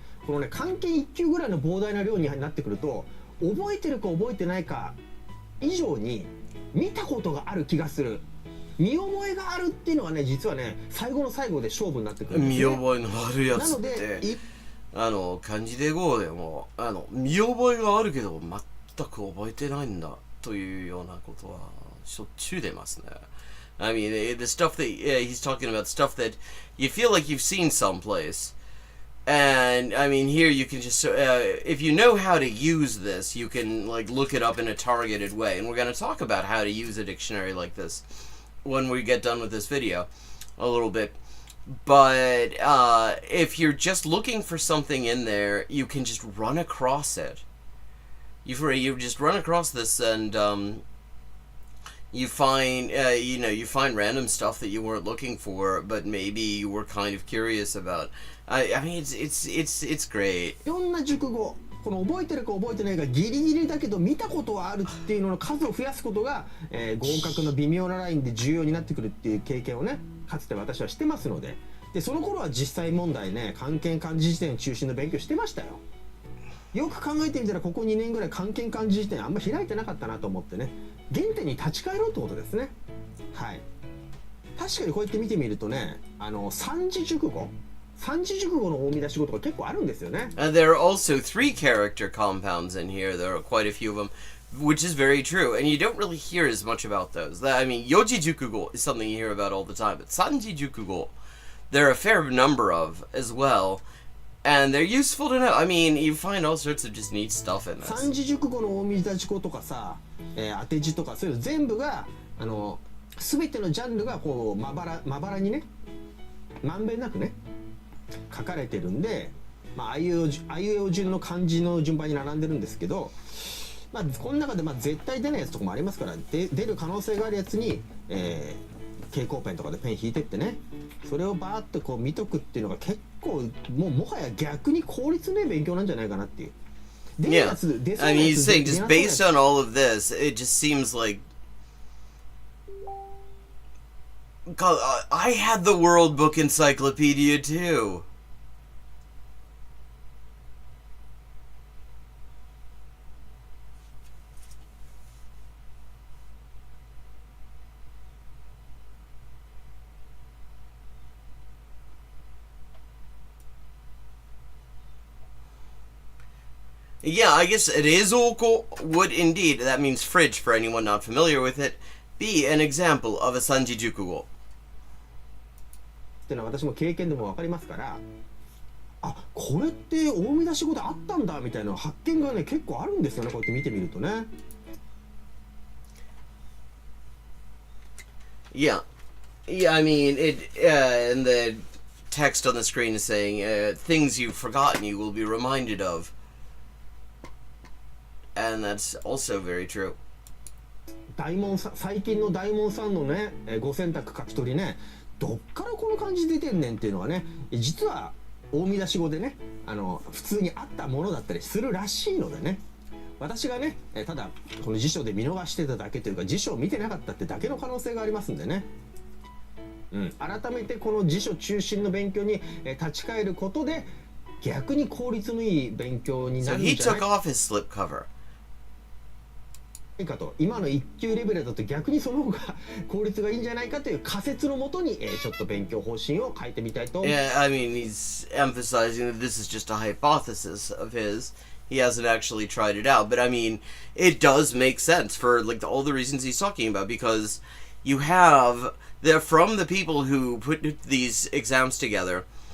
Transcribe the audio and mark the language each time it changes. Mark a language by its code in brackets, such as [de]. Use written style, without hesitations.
[ja] このね、漢検1級ぐらいの膨大な量になってくると、覚えてるか覚えてないか以上に見たことがある気がする。見覚えがあるっていうのがね、実はね、最後の最後で勝負になってくるんですね。見覚えのあるやつって、漢字で GO でも見覚えがあるけど全く覚えてないんだというようなことはしょっちゅう出ますね。 [en] I mean, the stuff that he's talking about, stuff that you feel like you've seen someplace. And I mean, here you can just if you know how to use this, you can like look it up in a targeted way. And we're going to talk about how to use a dictionary like this when we get done with this video a little bit. But if you're just looking for something in there, you can just run across it. You just run across this and you find you find random stuff that you weren't looking for, but maybe you were kind of curious about. I mean, it's great. [ja] いろんな熟語、この覚えてるか覚えてないかギリギリだけど見たことはあるっていうのの数を増やすことが、合格の微妙なラインで重要になってくるっていう経験をね、かつて私はしてますので、でその頃は実際問題ね、漢検漢字辞典中心の勉強してましたよ。よく考えてみたらここ2年ぐらい漢検漢字辞典あんま開いてなかったなと思ってね、原点に立ち返ろうってことですね。はい。確かにこうやって見てみるとね、三字熟語、三字熟語の大見出し語とか結構あるんですよね。 [en] There are also 3-character compounds in here. There are quite a few of them, which is very true. And you don't really hear as much about those. I mean, yoji jukugo is something you hear about all the time, but sanji jukugo, there are a fair number of as well. And they're useful to know. I mean, you find all sorts of just neat stuff in this. [ja] 三字熟語の大見出し語とかさ、当て字とかそういうの全部が全てのジャンルがこうまばらにね、まんべんなくね書かれてるんで、あいうえお順の漢字の順番に並んでるんですけど、この中で絶対出ないやつとかもありますから、出る可能性があるやつに、蛍光ペンとかでペン引いてってね、それをバーッとこう見とくっていうのが結構もはや逆に効率のいい勉強なんじゃないかなっていう。 [en] Yeah, I mean, he's saying just based on all of this, it just seems like. God, I had the World Book Encyclopedia too. Yeah, I guess it is oko would indeed, that means fridge for anyone not familiar with it, be an example of a sanji jukugo. [ja] っていうのは私も経験でも分かりますから、これって大見出し語であったんだみたいな発見がね結構あるんですよね、こうやって見てみるとね。 [en] Yeah, I mean and the text on the screen is saying things you've forgotten you will be reminded of, and that's also very true. [ja] 最近の大門さんのねご選択書き取りね、どっからこの漢字出てんねんっていうのはね、実は大見出し語でね普通にあったものだったりするらしいのでね、私がねただこの辞書で見逃してただけというか辞書を見てなかったってだけの可能性がありますんでね、改めてこの辞書中心の勉強に立ち返ることで逆に効率のいい勉強になるんじゃないか。 [en] So he took off his slipcover. [ja] と今の1級レベルだと逆にその方が効率がいいんじゃないかという仮説のもとにちょっと勉強方針を変えてみたいと思います。 [en] Yeah, I mean, he's emphasizing that this is just a hypothesis of his. He hasn't actually tried it out, but I mean, it does make sense for like all the reasons he's talking about, because you have from the people who put these exams together,